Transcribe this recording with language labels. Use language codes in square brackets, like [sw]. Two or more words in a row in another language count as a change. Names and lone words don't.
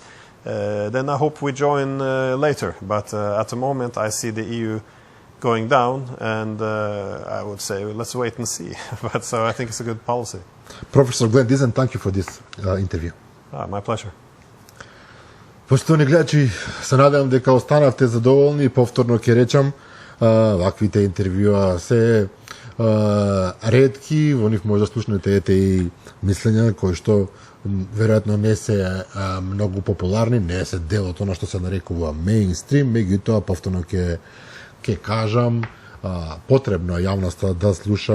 [en] Then I hope we join later. But at the moment, I see the EU going down, and I would say let's wait and see. But so I think it's a good policy. Professor Glen, Dizen, thank you for this interview. My pleasure. [mk] Poštovani гледачи, се надевам дека останавте задоволни. Повторно ќе речам, ваквите интервјуа се ретки, во нив може да слушнете и мислења кои што веројатно не се многу популарни, не се дел од она што се нарекува мејнстрим, меѓутоа повторно ќе кажам, потребно е јавноста да слуша